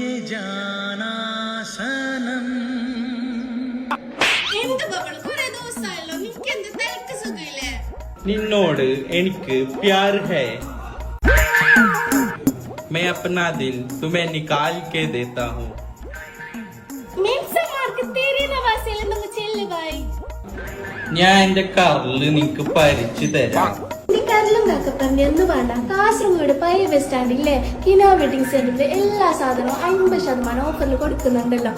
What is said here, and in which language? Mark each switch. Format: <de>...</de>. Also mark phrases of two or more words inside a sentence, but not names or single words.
<hi>जाना सनम</hi> <ml>നിന്നോട് എനിക്ക്</ml> <hi>प्यार है मैं अपना दिल तुम्हें निकाल के देता हूँ</hi> <ml>ഞാൻ എന്റെ കറല് നിനക്ക് പരിച്ചു തരാം. എന്ന് വേണ്ട കാസർഗോഡ് പഴയ ബസ് സ്റ്റാൻഡിലെ കിനോ വെഡിങ് സെന്ററിൽ എല്ലാ സാധനവും 50% ഓഫറിൽ കൊടുക്കുന്നുണ്ടല്ലോ.</ml>